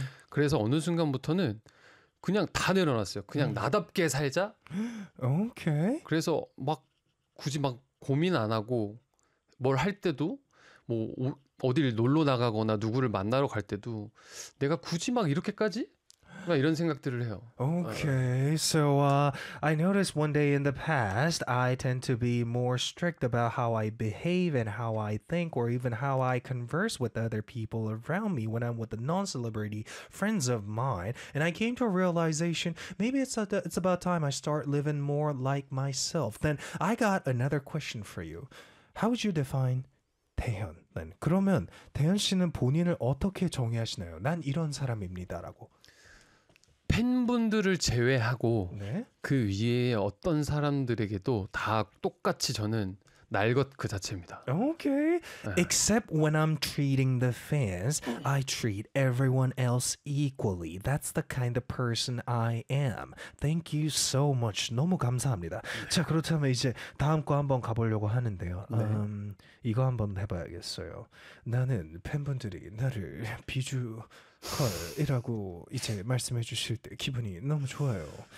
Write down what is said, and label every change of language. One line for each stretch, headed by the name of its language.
Korean: 그래서 어느 순간부터는 그냥 다 내려놨어요. 그냥 나답게 살자. 오케이. 그래서 막 굳이 막 고민 안 하고 뭘 할 때도 뭐 어딜 놀러 나가거나 누구를 만나러 갈 때도 내가 굳이 막 이렇게까지? 이런 생각들을 해요.
English: Okay, so I noticed one day in the past, I tend to be more strict about how I behave and how I think or even how I converse with other people around me when I'm with the non-celebrity friends of mine. And I came to a realization, maybe it's about time I start living more like myself. Then I got another question for you. How would you define 태현? 네.
Korean: 그러면 태현 씨는 본인을 어떻게 정의하시나요? 난 이런 사람입니다라고. 팬분들을 제외하고 네? 그 위에 어떤 사람들에게도 다 똑같이 저는 날 것 그 자체입니다.
English: Okay. Except when I'm treating the fans, I treat everyone else equally. That's the kind of person I am. Thank you so much.
Korean: 너무 감사합니다. 자, 그렇다면 이제 다음 거 한번 가보려고 하는데요. 네. 이거 한번 해봐야겠어요. 나는 팬분들이 나를 비주... 헐이라고 이제 말씀해 주실 때 기분이 너무 좋아요.